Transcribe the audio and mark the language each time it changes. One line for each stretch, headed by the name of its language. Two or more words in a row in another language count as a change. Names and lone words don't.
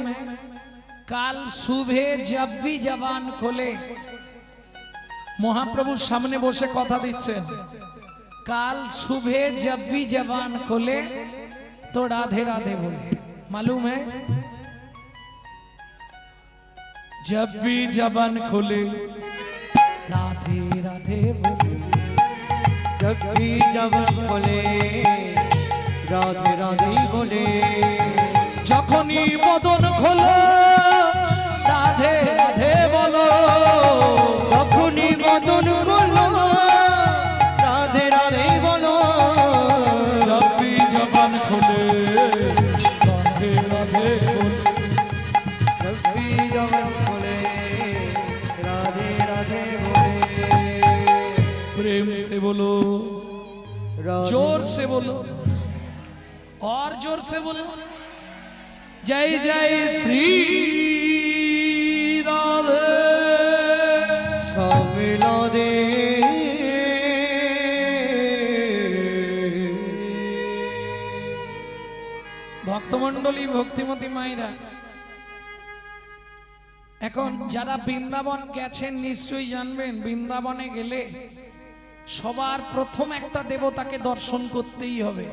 Hindi: काल सुबह जब भी जबान खोले, महाप्रभु सामने
Bangla: বসে কথা দিচ্ছেন,
Hindi: काल सुबह जब भी जबान खोले तो राधे राधे बोले। मालूम है जब भी जबान खोले राधे राधे बोले। जब भी जबान खोले राधे राधे बोले।
Bangla: যখনই বদন খোলো রাধে রাধে বলো। যখনই বদন খোলো রাধে রাধে বলো।
Hindi: जब भी जबान खोले राधे राधे बोलो। जब भी जबान खोले राधे राधे बोले। प्रेम से बोलो, राधे जोर से बोलो और जोर से बोलो।
Bangla: জয় জয় শ্রী রাধে সমিলদে ভক্তমণ্ডলী ভক্তিমতী মায়েরা, এখন যারা বৃন্দাবন গেছেন নিশ্চয়ই জানবেন, বৃন্দাবনে গেলে সবার প্রথম একটা দেবতাকে দর্শন করতেই হবে।